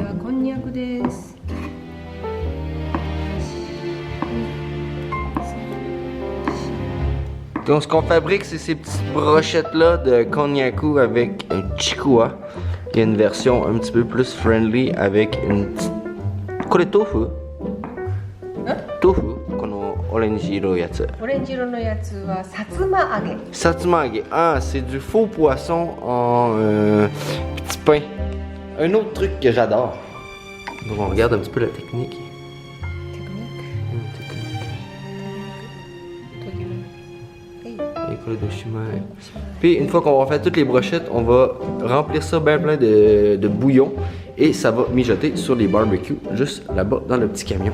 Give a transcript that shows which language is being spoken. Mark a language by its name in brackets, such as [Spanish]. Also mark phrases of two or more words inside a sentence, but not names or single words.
[French] Donc ce qu'on fabrique, c'est ces petites brochettes-là de konnyaku avec un chikua. Il y a une version un petit peu plus friendly avec une petite... [Japanese] これ豆腐？豆腐？このオレンジ色のやつ。オレンジ色のやつはさつま揚げ。さつま揚げ. [French] Ah, c'est du faux poisson en petit pain. Un autre truc que j'adore. Donc on regarde un petit peu la technique. Puis une fois qu'on va faire toutes les brochettes, on va remplir ça bien plein de bouillon et ça va mijoter sur les barbecues juste là-bas dans le petit camion.